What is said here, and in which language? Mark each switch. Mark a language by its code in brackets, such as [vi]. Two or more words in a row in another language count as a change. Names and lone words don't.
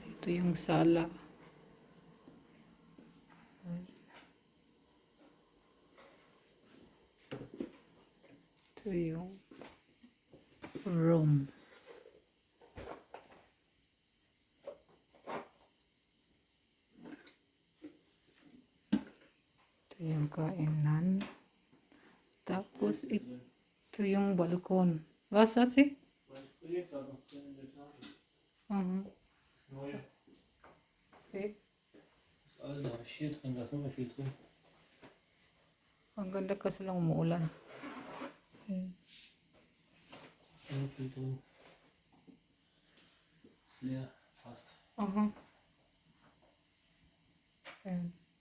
[tl] Ito yung sala. Ito yung room. Ito yung kainan. Tapos ito yung balkon. [de] Was hat sie? Jetzt da noch drin in der Etage. Mhm. Das neue. Okay. Das alte habe ich hier drin, da ist noch mehr viel drin. [tl] Ang ganda kasi lang umuulan. [de] Okay. Da ist noch mehr viel drin. Ist leer, fast. [tl] Aha. Ayan.